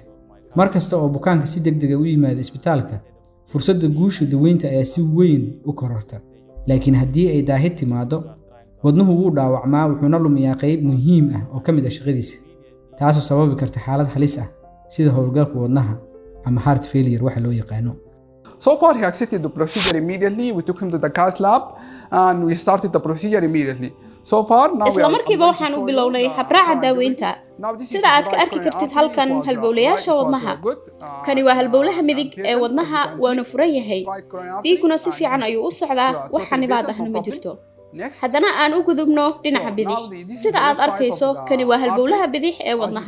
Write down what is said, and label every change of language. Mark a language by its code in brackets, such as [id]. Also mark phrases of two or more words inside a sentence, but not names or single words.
[so] markasta oo bukaanka si degdeg ah u yimaado isbitaalka, fursadda guusha daweynta ayaa si weyn u kororta. laakiin haddii ay daahid timaado, wadnuhu wuu dhaawacmaa wuxuuna lumiyaa qayb muhiim ah oo ka mid ah shaqadiisa, taasoo sababi karta xaalad halis ah sida howlgalka wadnaha ama [en] heart failure [so] waxa loo yaqaano. [en] So far, he accepted the procedure immediately. We took him to the cath lab and we started the procedure immediately. So far, now [so] isla markiiba waxaan u bilownay habraaca daaweynta. Sida aad ka arki kartid halkan halbowlayaasha wadnaha. Kani waa halbowlaha midig ee wadnaha waana furan yahay. Dhiiguna si fiican ayuu u socdaa, wax xanibaad ahna ma jirto. haddana aan u gudubno dhinaca bidix. sida aad arkayso, kani waa halbowlaha bidix ee wadnaha.